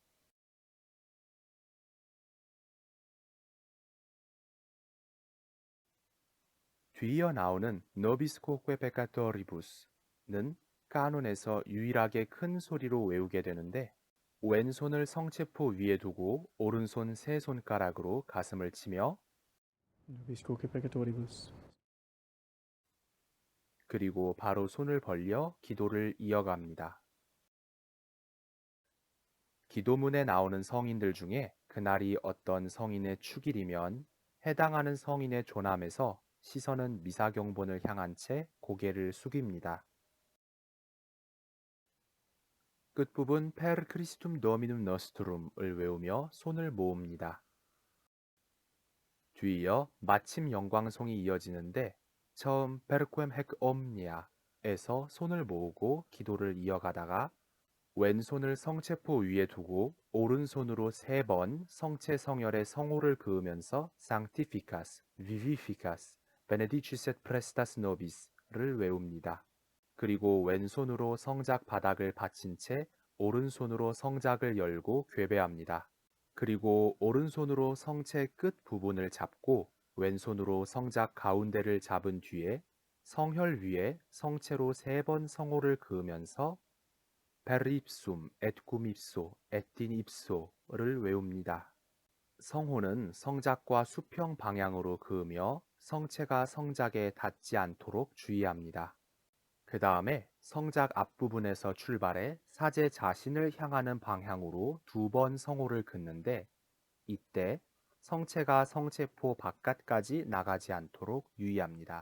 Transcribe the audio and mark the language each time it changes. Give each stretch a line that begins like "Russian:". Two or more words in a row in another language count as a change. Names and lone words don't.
Korean: 뒤이어 나오는
Latin: Nobis quoque peccatoribus
Korean: 는 까논에서 유일하게 큰 소리로 외우게 되는데 왼손을 성체포 위에 두고 오른손 세 손가락으로 가슴을 치며
Latin: Nobis quoque peccatoribus.
Korean: 그리고 바로 손을 벌려 기도를 이어갑니다. 기도문에 나오는 성인들 중에 그날이 어떤 성인의 축일이면 해당하는 성인의 조남에서 시선은 미사경본을 향한 채 고개를 숙입니다. 끝부분
Latin: Per Christum Dominum Nostrum
Korean: 을 외우며 손을 모읍니다. 뒤이어 마침 영광송이 이어지는데 처음
Latin: Perquem hac omnia
Korean: 에서 손을 모으고 기도를 이어가다가 왼손을 성체포 위에 두고 오른손으로 3번 성체 성혈의 성호를 그으면서
Latin: Sanctificas, Vivificas, Benedicis et Prestas Nobis
Korean: 를 외웁니다. 그리고 왼손으로 성작 바닥을 받친 채 오른손으로 성작을 열고 괴배합니다. 그리고 오른손으로 성체 끝 부분을 잡고 왼손으로 성작 가운데를 잡은 뒤에 성혈 위에 성체로 3번 성호를 그으면서
Latin: per ipsum et cum ipso et in ipso
Korean: 를 외웁니다. 성호는 성작과 수평 방향으로 그으며 성체가 성작에 닿지 않도록 주의합니다. 그 다음에 성작 앞부분에서 출발해 사제 자신을 향하는 방향으로 2번 성호를 긋는데 이때 성체가 성체포 바깥까지 나가지 않도록 유의합니다.